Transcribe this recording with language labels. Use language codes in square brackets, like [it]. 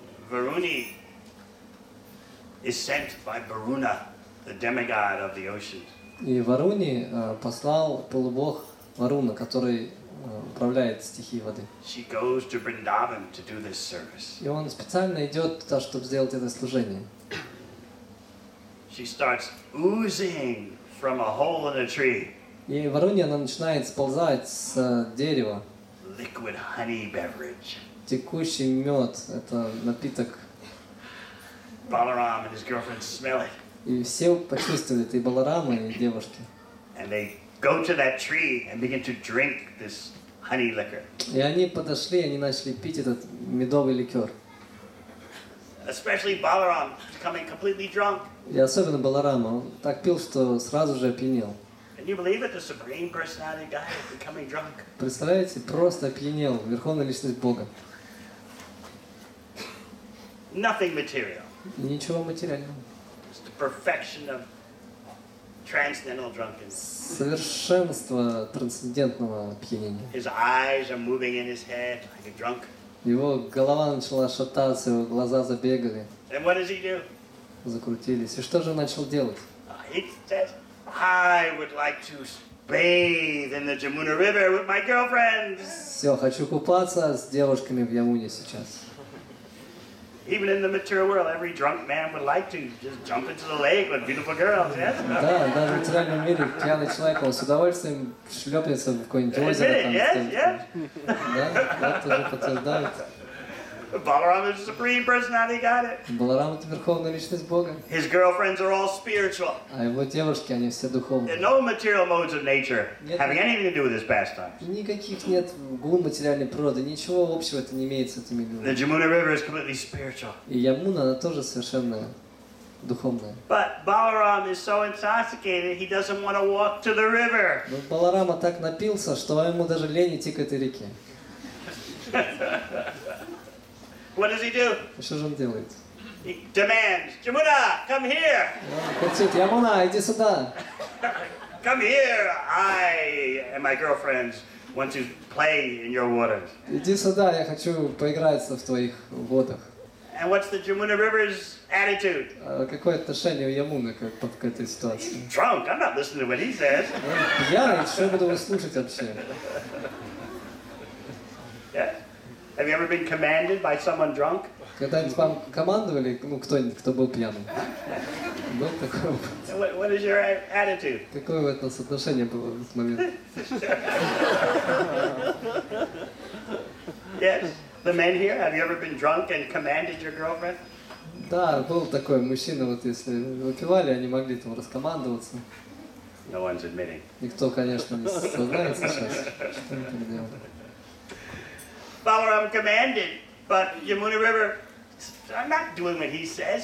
[en] Varuni is sent by Varuna, the demigod of the oceans. [ru] И Варуни послал полубог Варуна, который управляет стихией воды. [en] She goes to Vrindavan to do this service. [ru] И он специально идет туда, чтобы сделать это служение. [en] She starts oozing from a hole in a tree. [ru] И Варуни, она начинает сползать с дерева. [en] Liquid honey beverage. [ru] Текущий мед, это напиток [en] Balaram and his girlfriend smell it. [ru] И все почувствовали это, и Баларама, и девушки. [en] And they go to that tree and begin to drink this honey liquor. [ru] И они подошли, они начали пить этот медовый ликер. [en] Especially Balaram, becoming completely drunk. [ru] И особенно Баларама, он так пил, что сразу же опьянел. [en] Can you believe it? The Supreme Personality guy is becoming drunk. [ru] Представляете, просто опьянел, верховная личность Бога. [en] Nothing material. [ru] И ничего материального. [en] It's the perfection of transcendental drunkenness. [ru] Совершенство трансцендентного опьянения. [en] His eyes are moving in his head like a drunk. [ru] Его голова начала шататься, его глаза забегали, [en] And what does he do? [ru] закрутились. И что же он начал делать? [en] He says, I would like to bathe in the Jamuna River with my girlfriends. [ru] Все, хочу купаться с девушками в Ямуне сейчас. [en] Even in the material world, every drunk man would like to just jump into the lake with beautiful girls, yes? [ru] Да, даже в материальном мире пьяный человек, он с удовольствием шлепнется в какое-нибудь озеро. Там, [en] Yes. [ru] Да, это тоже подтверждает. [en] Balaram is the Supreme Personality, got it? [ru] Баларам — это верховная личность Бога. [en] His girlfriends are all spiritual. [ru] А его девушки, они все [en] There are [ru] духовные. [en] no material modes of nature [ru] Нет. [en] having anything to do with his pastimes. [ru] Никаких нет гун материальной природы, ничего общего это не имеет с этими [en] The [ru] людьми. [en] Jamuna River is completely spiritual. [ru] И Ямуна, она тоже совершенно духовная. [en] But Balaram is so intoxicated, he doesn't want to walk to the river. [ru] Но Баларама так напился, что ему даже лень идти к этой реке. [en] What does he do? [ru] И что же он делает? [en] He demands, Jamuna, come here. [ru] Он кричит: Ямуна, иди сюда! [en] Come here. I and my girlfriends want to play in your waters. [ru] Иди сюда, я хочу поиграться в твоих водах. [en] And what's the Jamuna River's attitude? [ru] А какое отношение у Ямуны к этой ситуации? [en] Drunk. I'm not listening to what he says. [ru] Он пьяный, что я буду его слушать вообще? [en] Yeah. Have you ever been commanded by someone drunk? [ru] Когда-нибудь вам командовали, ну, кто-нибудь, кто был пьяным? Был такой опыт? [en] What is your attitude? [ru] Какое у вас отношение было в этот момент? [en] Yes. The men here, have you ever been drunk and commanded your girlfriend? [ru] Да, был такой мужчина, вот если выпивали, они могли там раскомандоваться. [en] No one's admitting. [ru] Никто, конечно, не сознается сейчас, что они так делали. [en] Balaram commanded, but Yamuna River, I'm not doing what he says.